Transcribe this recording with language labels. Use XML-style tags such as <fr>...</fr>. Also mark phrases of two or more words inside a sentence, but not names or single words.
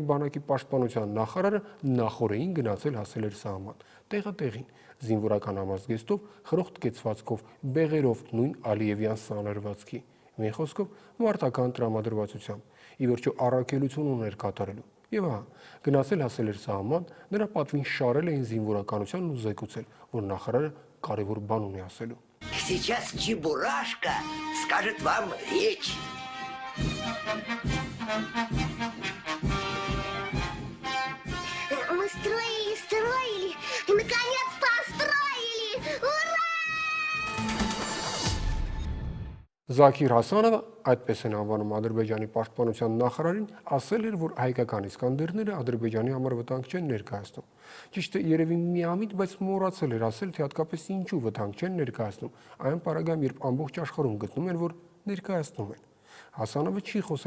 <hy>բանակի պաշտպանության նախարարը նախորդին գնացել հասել էր սահման, տեղը-տեղին, զինվորական համազգեստով, խրոխտ կեցվածքով, բեղերով, նույն Ալիևյան սանրվածքի, մի խոսքով մարտական տրամադրվածությամբ, ի վերջո առաքելություն ուներ կատարելու։ Եվ ահա, գնացել հասել էր սահման, նրա պատվին շարել էին զինվորականությանն ու զեկուցել, որ նախարարը կարևոր բան ունի ասելու։</hy> <ru>Сейчас Чебурашка скажет вам речь. Мы строили, и наконец построили! Ура!</ru> <hy>Զաքիր Հասանովը, այդպես են անվանում Ադրբեջանի պաշտպանության նախարարին, ասել էր, որ հայկական Իսկանդերները Ադրբեջանի համար վտանգ չեն ներկայացնում։ Ճիշտ է, երևի միամիտ, բայց մոռացել էր ասել, թե հատկապես ինչու վտանգ չեն ներկայացնում, այն պարագայում, երբ ամբողջ աշխարհում գտնում են, որ ներկայացնում են։ Հասանովը չի խոսել</hy>